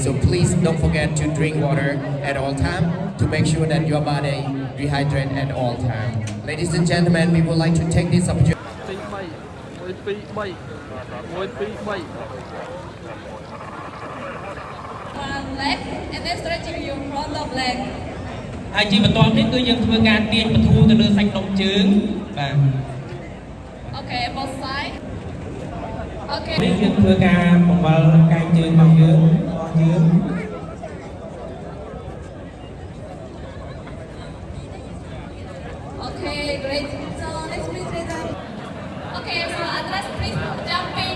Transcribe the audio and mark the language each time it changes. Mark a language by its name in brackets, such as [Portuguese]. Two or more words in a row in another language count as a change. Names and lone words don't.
[English] So please don't forget to drink water at all time to make sure that your body rehydrate at all time. Ladies and gentlemen, we would like to take this opportunity. 1 leg and then stretching your front of leg [Khmer] ហើយជាបន្ទាប់នេះគឺយើងធ្វើការទាញបន្ធូរទៅលើសាច់ដុំជើងបាទ [English] okay both side okay [Khmer] នេះយើងធ្វើការបង្វិលកាយជើងរបស់យើង [English] okay great so next please raise up okay so address please jumping